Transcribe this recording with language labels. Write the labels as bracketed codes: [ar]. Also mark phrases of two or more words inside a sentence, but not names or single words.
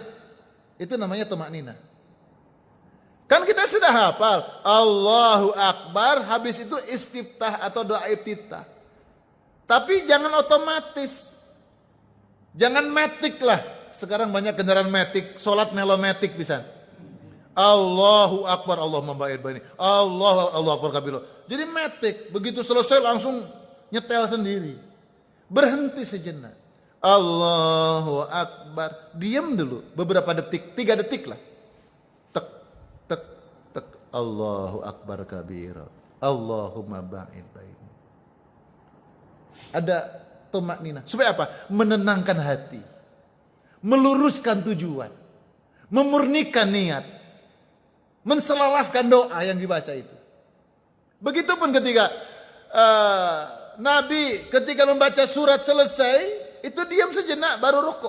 [id] Itu namanya tumakninah. Kan kita sudah hafal [ar] الله أكبر, [id] habis itu istiftah atau doa iftitah. Tapi jangan otomatis. Jangan matic lah. Sekarang banyak kendaraan matic, sholat melomatic bisa. [ar] الله أكبر، اللهم باعد بيني. الله أكبر كبيرا. [id] Jadi matic, begitu selesai langsung nyetel sendiri. Berhenti sejenak. [ar] الله أكبر, [id] diam dulu beberapa detik, 3 detik lah. [ar] Tek, tek, tek. الله أكبر كبيرا. اللهم باعد بيني. [id] Ada tumakninah. Supaya apa? Menenangkan hati. Meluruskan tujuan. Memurnikan niat. Menselaraskan doa yang dibaca itu. Begitupun ketika Nabi ketika membaca surat selesai, itu diam sejenak baru rukuk.